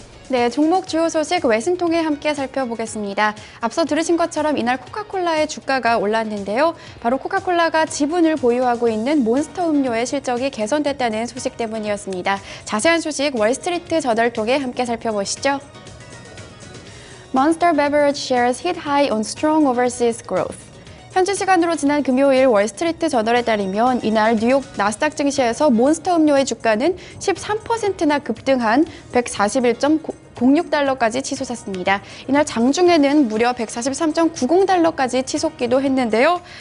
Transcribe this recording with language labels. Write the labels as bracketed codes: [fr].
[ko] 네, 종목 주요 소식 외신 통해 함께 살펴보겠습니다. 앞서 들으신 것처럼 이날 코카콜라의 주가가 올랐는데요. 바로 코카콜라가 지분을 보유하고 있는 몬스터 음료의 실적이 개선됐다는 소식 때문이었습니다. 자세한 소식 월스트리트 저널 통해 함께 살펴보시죠. [en] Monster Beverage shares hit high on strong overseas growth. [ko] 현지 시간으로 지난 금요일 월스트리트 저널에 따르면 이날 뉴욕 나스닥 증시에서 몬스터 음료의 주가는 13%나 급등한 141.06달러까지 치솟았습니다. 이날 장중에는 무려 143.90달러까지 치솟기도 했는데요.